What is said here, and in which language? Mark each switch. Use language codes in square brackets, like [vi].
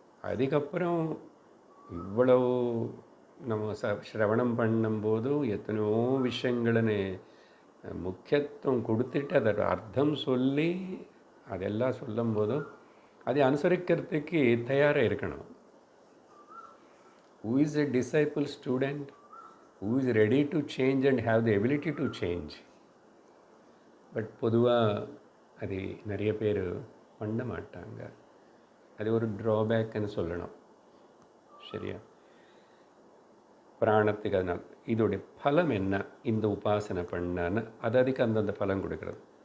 [ta] அதுக்கப்புறம் இவ்வளவு நம்ம சிரவணம் பண்ணும்போது எத்தனையோ விஷயங்களை முக்கியத்துவம் கொடுத்துட்டு அதோட அர்த்தம் சொல்லி அதெல்லாம் சொல்லும் போதும் அதை அனுசரிக்கிறதுக்கு தயாராக இருக்கணும். [en] Who is a disciple student? Who is ready to change and have the ability to change? [ta] But பொதுவாக அது நிறைய பேர் பண்ண மாட்டாங்க. அது ஒரு ட்ராபேக்குன்னு சொல்லணும். சரியா? பிராணத்துக்கு அதனால் இதோடைய பலம் என்ன, இந்த உபாசனை பண்ணான்னு அது அதுக்கு அந்தந்த பலம் கொடுக்குறது.